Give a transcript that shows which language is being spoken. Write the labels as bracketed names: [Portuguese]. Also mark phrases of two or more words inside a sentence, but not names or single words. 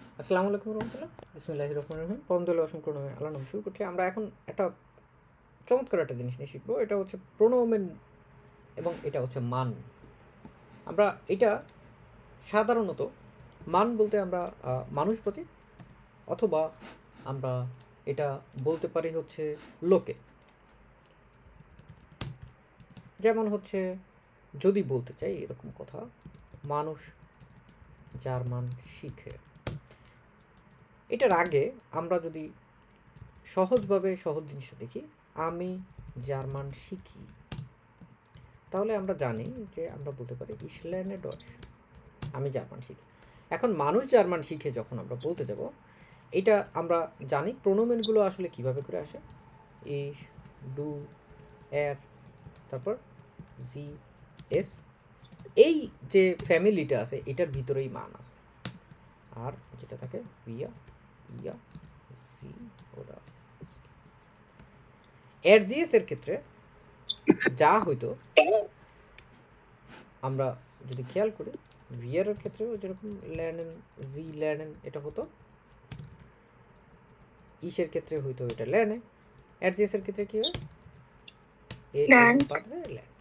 [Arabic] السلام عليكم رحمة الله. بسم الله الرحمن الرحيم. [Bangla] পরমদয়ালু অসংখ্য নামে আল্লাহর নামে শুরু করছি। আমরা এখন একটা চমৎকার একটা জিনিস নিয়ে শিখবো। এটা হচ্ছে প্রোনোমেন এবং এটা হচ্ছে মান। আমরা এটা সাধারণত মান বলতে আমরা মানুষ বুঝি, অথবা আমরা এটা বলতে পারি হচ্ছে লোকে। যেমন হচ্ছে যদি বলতে চাই এরকম কথা, মানুষ জার্মান শিখে। এটার আগে আমরা যদি সহজভাবে সহজ জিনিসটা দেখি, আমি জার্মান শিখি, তাহলে আমরা জানি যে আমরা বলতে পারি [German] ich lerne Deutsch, [Bangla] আমি জার্মান শিখি। এখন মানুষ জার্মান শিখে যখন আমরা বলতে যাব, এটা আমরা জানি প্রোনোমেনগুলো আসলে কিভাবে করে আসে। [German] ich, du, er, তারপর sie, es, [Bangla] এই যে ফ্যামিলিটা আছে এটার ভিতরেই মান আছে। আর যেটা থাকে [German] wir, ihr, sie oder sie। [Bangla] এর ক্ষেত্রে যা হইতো, আমরা যদি খেয়াল করি ভিয়ারের ক্ষেত্রেও যেরকম [German] lernen, sie lernen [Bangla] এটা হতো, ইসের ক্ষেত্রে হইতো এটা ল্যার্নে, এর ক্ষেত্রে কি হয় ল্যান্ড।